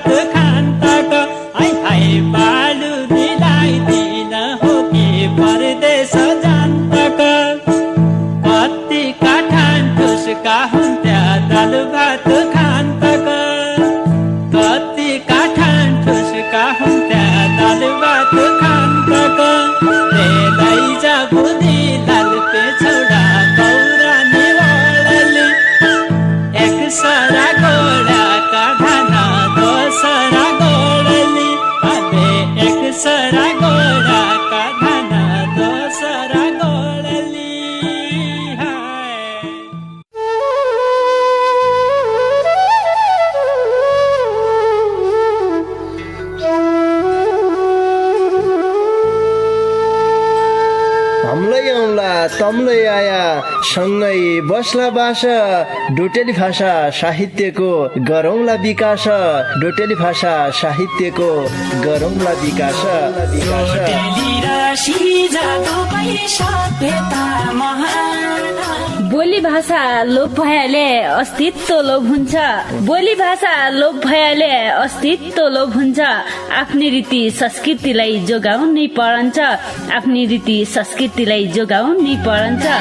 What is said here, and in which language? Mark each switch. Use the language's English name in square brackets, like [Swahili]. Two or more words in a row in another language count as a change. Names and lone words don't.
[Dotyali] खान्तको है बाडुली लाग्दिन हो कि परदेश जान्तको कति काठान ठुसका हुन्थ्या दालु भात खान्तको कति काठान ठुसका हुन्थ्या दालु भात खान्तको लैजा बुद्धि लालते छोडा गौरानी वळली एक सरा गोडाका धाना दोसरा गोडली अबे एक सरा गोडाका धाना दोसरा गोडली हाय हमलै आउँला तम्लै आया सँगै बस्ला बास डोटेली भाषा साहित्यको गरौँला विकास डोटेली भाषा साहित्यको गरौँला विकास [Nepali] बोली भाषा लोप भएले अस्तित्व लोप हुन्छ बोली भाषा लोप भएले अस्तित्व लोप हुन्छ आफ्नै रीति संस्कृतिलाई जोगाउनै परन्छ आफ्नै रीति संस्कृतिलाई जोगाउनै परन्छ